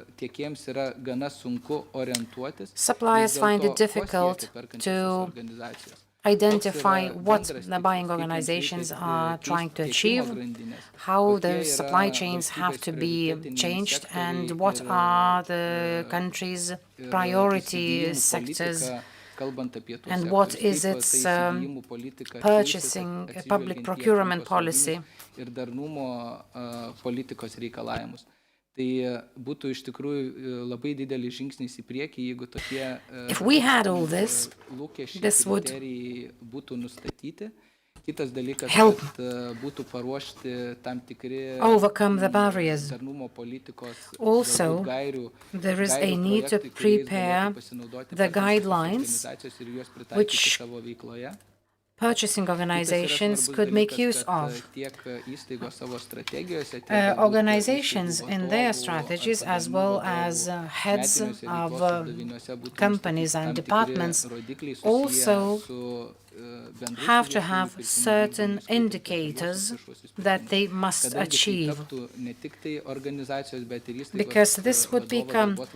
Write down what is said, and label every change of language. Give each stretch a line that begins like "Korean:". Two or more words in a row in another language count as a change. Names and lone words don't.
English: suppliers find it difficult to identify what the buying organizations are trying to achieve, how the supply chains have to be changed, and what are the country's priority sectors and what is its purchasing, public procurement policy.
Lithuanian: Ir darnumo politikos reikalavimus. Tai būtų iš tikrųjų labai didelis žingsnis į priekį, jeigu tokie lūkesčiai kriterijai būtų nustatyti. Kitas dalykas, kad būtų paruošti tam tikri darnumo politikos gairių,
English: there is a need to prepare the guidelines which purchasing organizations could make use of. Organizations in their strategies, as well as heads of companies and departments, also have to have certain indicators that they must achieve, because this would become